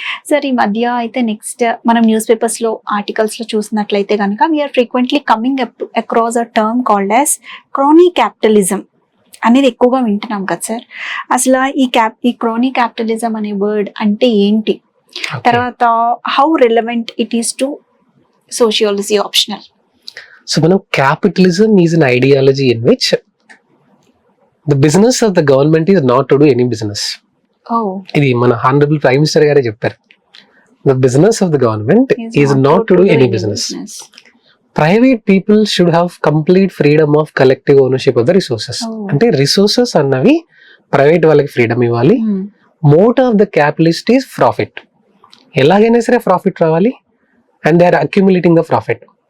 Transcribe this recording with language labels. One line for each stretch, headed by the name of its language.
Telugu: Sir ఈ మధ్య అయితే నెక్స్ట్ మనం న్యూస్ పేపర్స్ లో ఆర్టికల్స్ లో చూసినట్లయితే కనుక
English: we are frequently coming across a term called as crony capitalism
Telugu: అనేది ఎక్కువగా వింటున్నాం కదా సార్. అసలు ఈ క్రోనీ క్యాపిటలిజం అనే వర్డ్ అంటే ఏంటి, తర్వాత
English: How relevant it is to sociology optional? So మనం capitalism is an ideology in which the business of the government is not to do any business.
Telugu: ఇది మన హానరబుల్ ప్రైమ్ మినిస్టర్ గారే చెప్పారు.
English: The business of the government is not to do any business. Private people should have complete freedom of collective ownership of the resources.
Telugu: అంటే resources అన్నవి private వాళ్ళకి freedom ఇవ్వాలి.
English: Motto of the capitalist is profit.
Telugu: ఎలాగైనా సరే profit రావాలి
English: And they are accumulating the profit.